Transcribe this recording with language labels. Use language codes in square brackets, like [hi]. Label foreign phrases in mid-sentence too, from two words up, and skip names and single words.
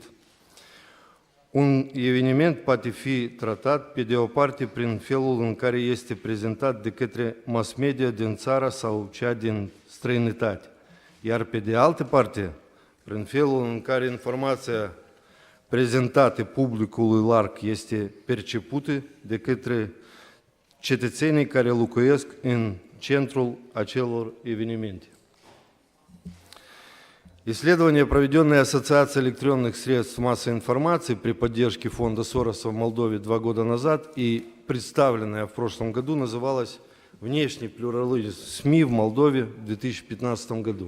[ro] Un eveniment poate fi tratat, pe de o parte, prin felul în care este prezentat de către mass media din țară sau cea din străinătate, iar pe de altă parte, prin felul în care informația prezentată publicului larg este percepută de către cetățenii care locuiesc în centrul acelor evenimente. [ru] Исследование, проведенное Ассоциацией электронных средств массовой информации при поддержке фонда Сороса в Молдове 2 года назад и представленное в прошлом году, называлось «Внешний плюрализм СМИ в Молдове в 2015 году».